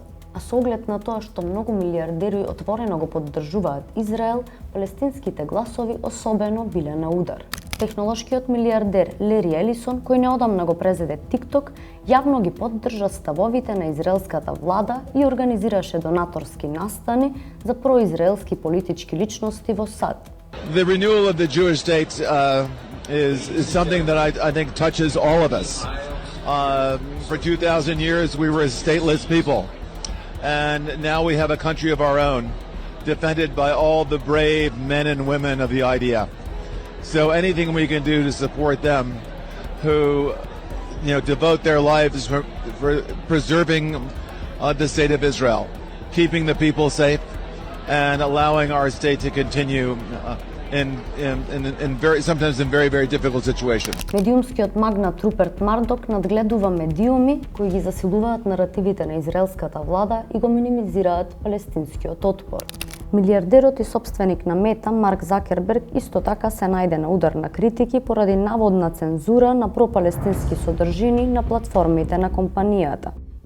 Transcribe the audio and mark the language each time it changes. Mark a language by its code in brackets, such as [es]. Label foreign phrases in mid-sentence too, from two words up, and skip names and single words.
[mk] А со оглед на тоа што многу милиардери отворено го поддржуваат Израел, палестинските гласови особено биле на удар. Технолошкиот милиардер Лери Елисон, кој неодамна го презеде TikTok, јавно ги поддржа ставовите на израелската влада и организираше донаторски настани за произраелски политички личности во САД. [en] The renewal of the Jewish state is something that I think touches all of us. For 2,000 years we were a stateless people, and now we have a country of our own, defended by all the brave men and women of the idea. So anything we can do to support them, who devote their lives for preserving the state of Israel, keeping the people safe, and allowing our state to continue sometimes in very difficult situations. [mk] Медиумскиот магнат Руперт Мардок надгледува медиуми кои ги засилуваат наративите на израелската влада и го минимизираат палестинскиот отпор. Милиардерот и собственик на Мета, Марк Закерберг, исто така се најде на удар на критики поради наводна цензура на пропалестински содржини на платформите на компанијата.